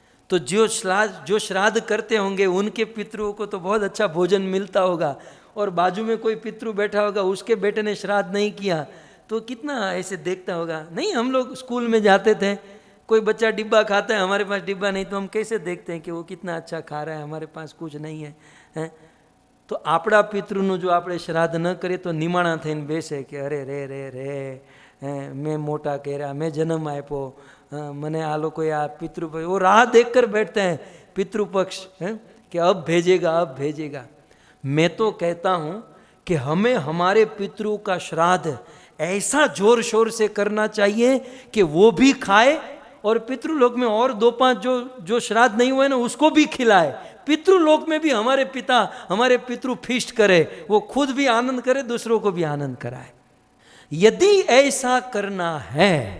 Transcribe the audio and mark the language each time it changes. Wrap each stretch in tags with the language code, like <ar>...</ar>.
<hi>तो जो श्राद्ध करते होंगे उनके पितरों को तो बहुत अच्छा भोजन मिलता होगा, और बाजू में कोई पितृ बैठा होगा, उसके बेटे ने श्राद्ध नहीं किया तो कितना ऐसे देखता होगा। नहीं, हम लोग स्कूल में जाते थे, कोई बच्चा डिब्बा खाता है, हमारे पास डिब्बा नहीं, तो हम कैसे देखते हैं कि वो कितना अच्छा खा रहा है, हमारे पास कुछ नहीं है, हैं?</hi> <gu>तो આપણા પિતૃનું જો આપણે શ્રાદ્ધ ન કરીએ તો નિમાણા થઈને બેસે કે અરે રે રે રે, મેં મોટા કર્યા, મેં જન્મ આપ્યો, મને આ લોકોએ આ પિતૃપક્ષ,</gu> <hi>वो राह देख कर बैठते हैं पितृपक्ष कि अब भेजेगा। मैं तो कहता हूँ कि हमें हमारे पितरों का श्राद्ध ऐसा जोर शोर से करना चाहिए कि वो भी खाए और पितृलोक में और 2-5 जो श्राद्ध नहीं हुए ना, उसको भी खिलाए। पितृलोक में भी हमारे पिता, हमारे पितृ फीस्ट करे, वो खुद भी आनंद करे, दूसरों को भी आनंद कराए। यदि ऐसा करना है,</hi>